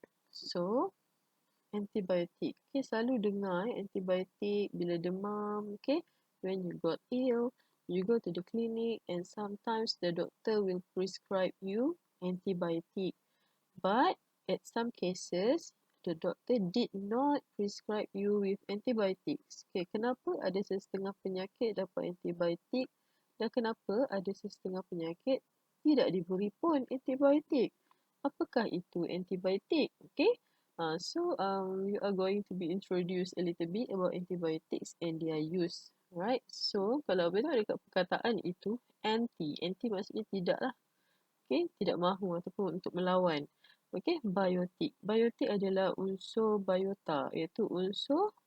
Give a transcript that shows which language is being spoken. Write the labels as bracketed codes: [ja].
[en] So, antibiotik. Okay, [ms] selalu dengar antibiotik bila demam, [en] okay, when you got ill, you go to the clinic and sometimes the doctor will prescribe you antibiotic. But at some cases, the doctor did not prescribe you with antibiotics. [ms] Okay, kenapa ada setengah penyakit dapat antibiotik dan kenapa ada setengah penyakit tidak diberi pun antibiotik? Apakah itu antibiotik? [en] Okay, so you are going to be introduced a little bit about antibiotics and their use. [ms] Right, so kalau betul dekat perkataan itu anti maksudnya tidak lah. Okay, tidak mahu ataupun untuk melawan. Okay, biotik. Biotik adalah unsur biota, iaitu unsur